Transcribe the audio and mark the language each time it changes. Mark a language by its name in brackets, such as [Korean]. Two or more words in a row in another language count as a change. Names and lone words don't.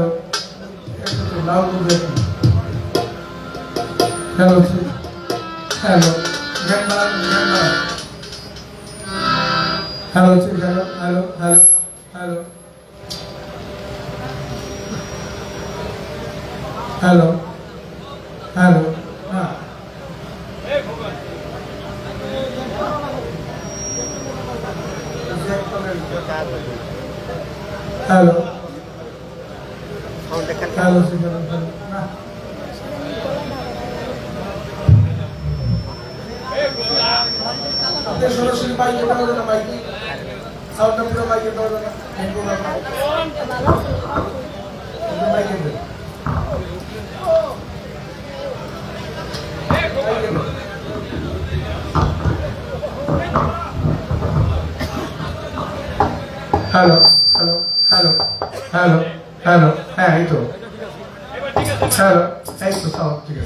[English] Loud hello, hello, grandma, hello, hello, hello, hello, hello, hello, hello. Hello. Hello, hello. [Bangla] সরাসরি মাইকে দেওয়া যায় না, মাইকে সাউন্ডটা পুরো মাইকে দেওয়া যায় না, মাইকে দেন। হ্যালো হ্যালো হ্যালো হ্যালো হ্যালো, হ্যাঁ এই তো হ্যালো, এই তো সব ঠিক আছে।